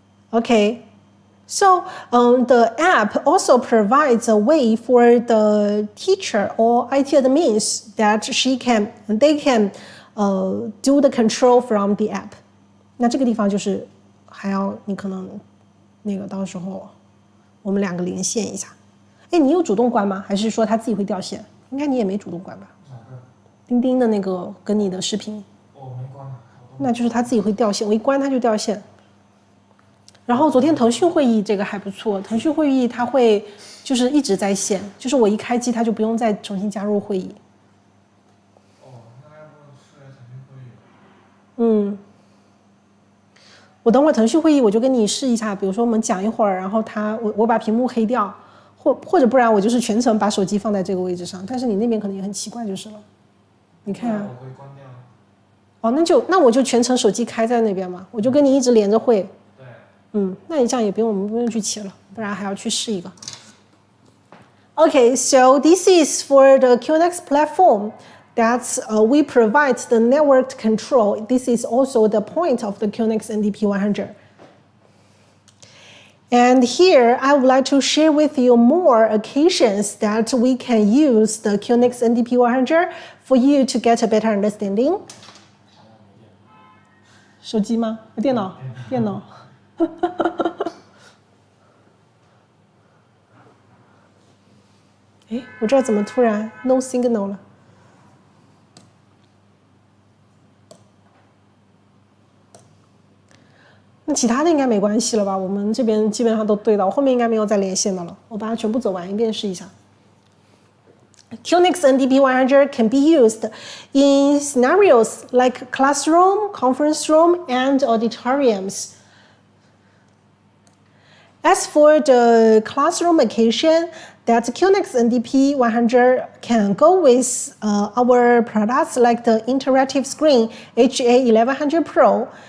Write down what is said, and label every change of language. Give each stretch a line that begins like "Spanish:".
English: Okay. So the app also provides a way for the teacher or IT admins that they can do the control from the app.
Chinese: 那这个地方就是还要你可能那个到时候我们两个连线一下。哎，你有主动关吗？还是说它自己会掉线？应该你也没主动关吧？哪个？钉钉的那个跟你的视频。哦，没关。那就是它自己会掉线，我一关它就掉线。然后昨天腾讯会议这个还不错，腾讯会议它会就是一直在线，就是我一开机它就不用再重新加入会议。哦，那要不试腾讯会议？我等会儿腾讯会议我就跟你试一下，比如说我们讲一会儿，然后我把屏幕黑掉，或者不然我就是全程把手机放在这个位置上，但是你那边可能也很奇怪就是了。你看啊。我会关掉。哦，那我就全程手机开在那边嘛，我就跟你一直连着会。那你这样也我们不用去起了，不然还要去试一个。
English: Okay, so this is for the QNX platform that we provide the networked control. This is also the point of the QNX NDP100. And here I would like to share with you more occasions that we can use the QNX NDP100 for you to get a better understanding.
Chinese: 手机吗？电脑。哎，我这儿怎么突然
English: no signal
Chinese: 了？那其他的应该没关系了吧？我们这边基本上都对到，后面应该没有再连线的了。我把它全部走完一遍试一下。
English: QNX NDP100 can be used in scenarios like classroom, conference room, and auditoriums. As for the classroom occasion, that QNX NDP100 can go with our products like the interactive screen HA1100 Pro.